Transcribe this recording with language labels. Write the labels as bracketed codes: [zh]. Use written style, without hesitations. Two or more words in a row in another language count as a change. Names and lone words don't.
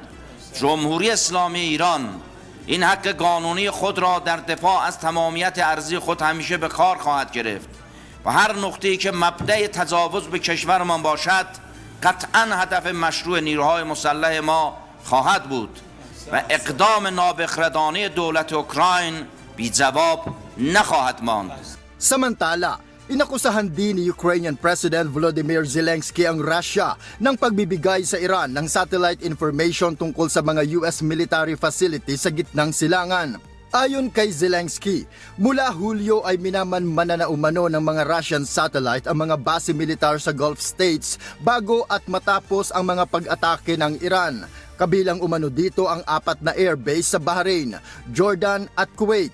[fa] جمهوری اسلامی ایران این حق قانونی خود را در دفاع از تمامیت ارضی خود همیشه به کار خواهد گرفت و هر نقطه‌ای که مبدأ تجاوز به کشورمان باشد قطعاً هدف مشروع نیروهای مسلح ما خواهد بود و اقدام نابخردانه دولت اوکراین بی جواب نخواهد ماند. [tl] Samantala, inakusahan din ni [en] Ukrainian President [tl] Volodymyr Zelensky ang Russia ng pagbibigay sa Iran ng [en] satellite information [tl] tungkol sa mga [en] US military facilities [tl] sa gitnang silangan. Ayon kay Zelensky, mula Hulyo ay minamanmana na umano ng mga [en] Russian satellite [tl] ang mga base militar sa Gulf States bago at matapos ang mga pag-atake ng Iran. Kabilang umano dito ang 4 na airbase sa Bahrain, Jordan at Kuwait.